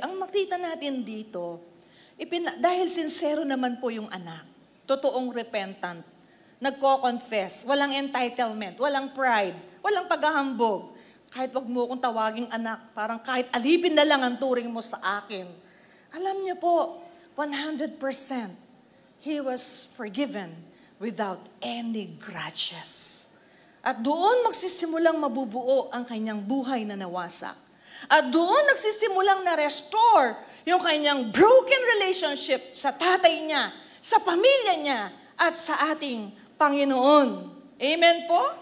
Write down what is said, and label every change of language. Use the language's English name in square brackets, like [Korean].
[Filipino] Ang makita natin dito, dahil sincero naman po yung anak, totoong repentant, nagko-confess, walang entitlement, walang pride, walang paghahambog. Kahit wag mo akong tawaging anak, parang kahit alipin na lang ang turing mo sa akin. Alam niyo po, [English] 100% he was forgiven without any grudges. [Filipino] At doon magsisimulang mabubuo ang kanyang buhay na nawasak. At doon nagsisimulang na-restore yung kanyang broken relationship sa tatay niya, sa pamilya niya, at sa ating Panginoon. Amen po?